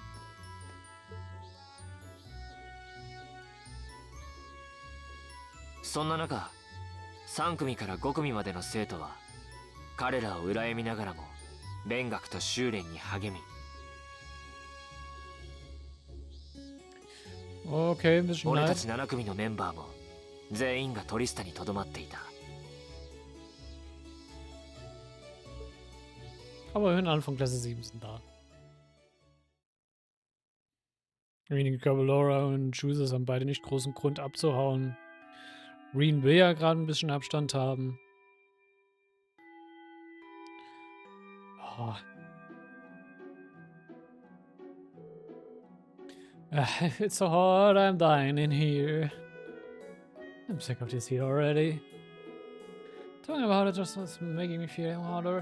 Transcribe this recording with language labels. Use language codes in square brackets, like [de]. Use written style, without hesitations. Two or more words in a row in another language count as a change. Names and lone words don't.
[ja] そんな中、3組から5組までの生徒は彼らを羨みながらも勉学と修練に励み、俺たち7組のメンバーも全員がトリスタにとどまっていた。 [de] Aber immerhin Anfang Klasse 7 sind da. Wenige Cavalora und Choosers haben beide nicht großen Grund abzuhauen. Reen will ja gerade ein bisschen Abstand haben. Oh. [en] It's so hot, I'm dying in here. I'm sick of this heat already. Talking about it just was making me feel hotter.